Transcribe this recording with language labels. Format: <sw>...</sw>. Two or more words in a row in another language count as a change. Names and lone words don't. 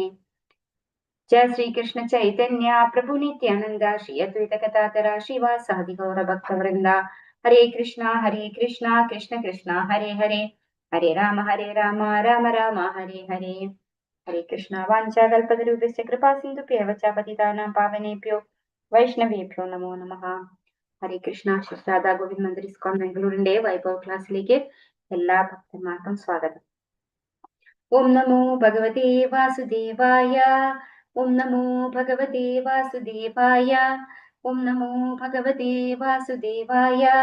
<sa>ജയ ശ്രീകൃഷ്ണ ചൈതന്യ പ്രഭു നിത്യാനന്ദ ശ്രീ അദ്വൈത ഗദാധര ശ്രീവാസാദി ഗൗരഭക്തവൃന്ദ. ഹരേ കൃഷ്ണ കൃഷ്ണ കൃഷ്ണ ഹരേ ഹരേ, ഹരേ രാമ രാമ രാമ ഹരേ ഹരേ. ഹരേ കൃഷ്ണ. വാഞ്ചാകൽപതരൂപസ്യ കൃപാ സിന്ധുഭ്യവ ച പതിതാനാം പാവനേഭ്യോ വൈഷ്ണവേഭ്യോ നമോ നമഃ. ഹരേ കൃഷ്ണ.</sa> <ml>രാധാ ഗോവിന്ദ് മന്ദിർ ഇസ്കോൺ ബാംഗ്ലൂരിന്റെ വൈഭവ് ക്ലാസ്സിലേക്ക് എല്ലാ ഭക്തന്മാർക്കും സ്വാഗതം.</ml> <sa>ഓം നമോ ഭഗവതേ വാസുദേവായ. ഓം നമോ ഭഗവതേ വാസുദേവായ. ഓം നമോ ഭഗവതേ വാസുദേവായ.</sa>